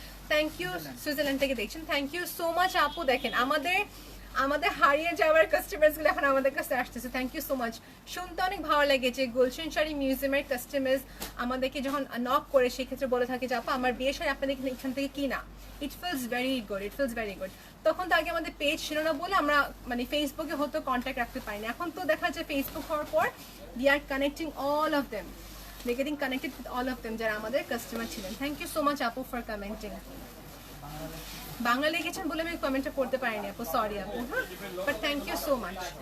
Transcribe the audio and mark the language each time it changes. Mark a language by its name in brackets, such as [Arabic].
[Bangla] Thank you, Switzerland থেকে দেখছেন, thank you so much আপু। দেখেন আমাদের হারিয়ে যাওয়ার কাস্টমার্সগুলো এখন আমাদের কাছে আসতেছে, [English] Thank you so much. [Bangla] শুনতে অনেক ভালো লেগেছে। গুলশান শাড়ি মিউজিয়ামের কাস্টমার্স আমাদেরকে যখন নক করে সেক্ষেত্রে বলে থাকে যে আপু আমার বিয়ের শাড়ি আপনাদের এখান থেকে কিনা, [English] It feels very good, it feels very good. [Bangla] তখন তো আগে আমাদের পেজ ছিল না বলে আমরা মানে ফেসবুকে হয়তো কন্ট্যাক্ট রাখতে পারিনি। এখন তো দেখা যায় ফেসবুক হওয়ার পর [English] we are connecting all of them, [Bangla] we're getting connected with all of them যারা আমাদের কাস্টমার ছিলেন। [English] Thank you so much আপু for commenting. [Bangla] বাংলা লিখেছেন বলে আমি কমেন্টটা করতে পারিনি আপু, সরি আপু, হ্যাঁ, [English] But thank you so much.